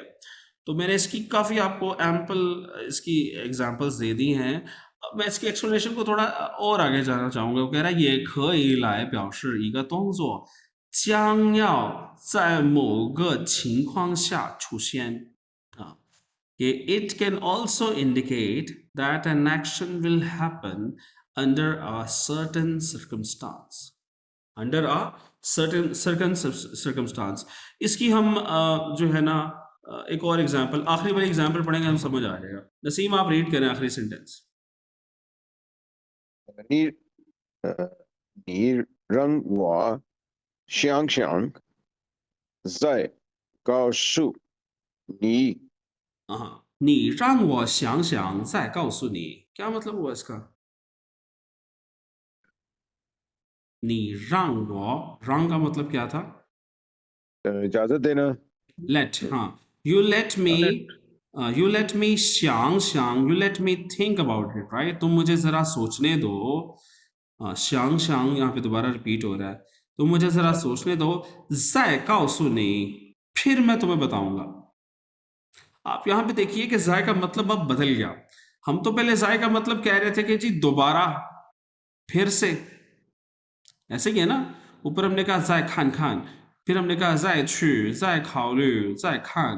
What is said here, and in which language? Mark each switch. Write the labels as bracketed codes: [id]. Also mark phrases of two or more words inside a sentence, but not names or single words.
[hi] तो मैंने इसकी काफ़ी आपको एम्पल इसकी एग्जांपल्स दे दी हैं। अब मैं इसकी एक्सप्लेनेशन को थोड़ा और आगे जाना चाहूँगा। वो कह रहा है ये [zh] 可以来表示一个动作将要在某个情况下出现啊。 [en] It can also indicate that an action will happen under a certain circumstance. Under a certain circumstance. [hi] इसकी हम जो है ना एक और एग्जांपल, आखिरी वाली एग्जांपल पढ़ेंगे हम समझ आ जाएगा। नसीम आप रीड करें आखिरी सेंटेंस। [zh] 你你让我想想，再告诉你。 हाँ, 你让我想想再告诉你， [hi] क्या मतलब हुआ इसका? [zh] 你让我， [hi] 让 का मतलब क्या था? इजाजत देना। [en] Let, हाँ, you let me 想想, you let me think about it, right? [hi] तुम मुझे जरा सोचने दो। 想想 यहाँ पे दोबारा रिपीट हो रहा है, तुम मुझे जरा सोचने दो, [zh] 再告诉你, [hi] फिर मैं तुम्हें बताऊंगा। आप यहाँ पे देखिए कि जाय का मतलब अब बदल गया। हम तो पहले जाय का मतलब कह रहे थे कि जी दोबारा, फिर से, ऐसे ही है ना। ऊपर हमने कहा [zh] 再看看, [hi] फिर हमने कहा [zh] 再去, 再考虑, 再看.